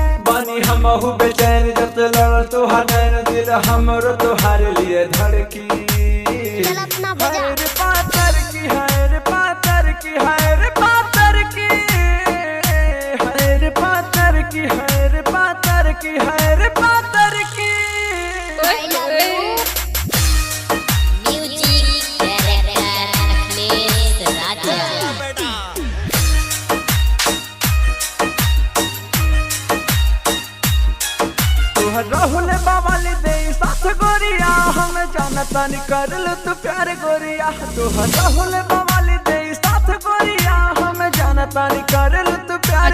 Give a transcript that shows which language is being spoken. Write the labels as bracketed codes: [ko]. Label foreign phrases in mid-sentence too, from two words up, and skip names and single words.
[bho] बानी हमहु बेचैन जब लड़ तोहर नैन, दिल हमरो तोहर लिए धड़की। चल अपना बजा। हैर पातर की हैर पातर की हैर पातर की हैर पातर की हैर पातर की हैर पातर की। [en] I love you. Music director Akhilesh Raja. [bho] तोहर राहुल बवाली दे साथ गोरिया, हम जानता नहीं करल तू प्यार गोरिया। तोहर राहुल बवाली दे साथ गोरिया, हम जानता नहीं करल तू प्यार